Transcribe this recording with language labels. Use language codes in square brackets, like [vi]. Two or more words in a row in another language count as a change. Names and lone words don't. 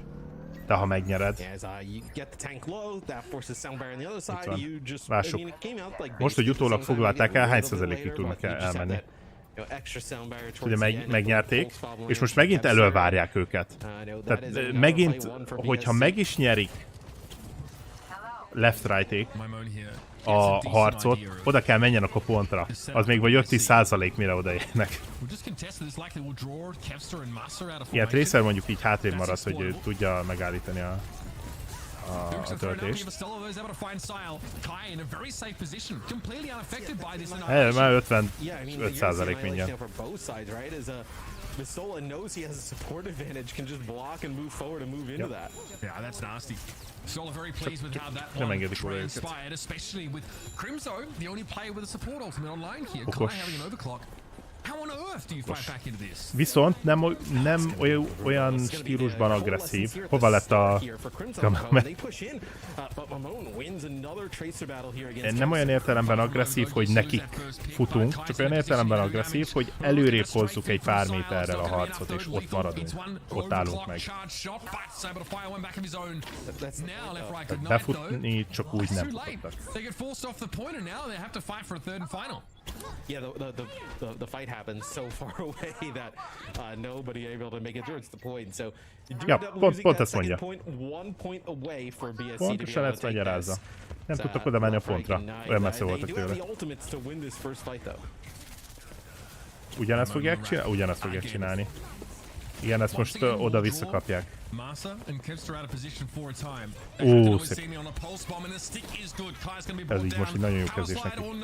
[hu] De ha megnyered. Lássuk. Most, hogy utólag foglalták el, hány százalékig tudnak elmenni? Ugye megnyerték, és most megint elővárják őket. Tehát megint, hogyha meg is nyerik left-right-ék a harcot, oda kell menjenek a pontra. Az még vagy 5-10% mire odaérnek. Ilyen Tracer mondjuk így hátrébb marad, hogy ő tudja megállítani a töltést. Már 55% mindjárt. [en] Visola knows he has a support advantage, can just block and move forward and move into that. Yeah, that's nasty. Visola very pleased with how that one transpired, especially with Crimzo, the only player with a support ultimate online here. Kai having an overclock. How on earth do you fight back into this? [hu] Viszont nem olyan stílusban agresszív. Hova lett a... Nem olyan értelemben agresszív, hogy nekik futunk, csak olyan értelemben agresszív, hogy előrébb hozzuk egy pár méterrel a harcot, és ott maradunk. Ott állunk meg. Befutni csak úgy nem futottak. [en] Yeah, the fight happens so far away that nobody able to make it towards the point. So you do end up losing that second point, 1 point away for BSC to be able to take this. [hu] Nem tudtak oda menni a pontra. Olyan messze voltak tőle. Ugyanezt fogják csinálni? Ugyanezt fogják csinálni. Igen, ezt most oda-vissza kapják. Ó, szép. Ez így most egy nagyon jó kezdés neki.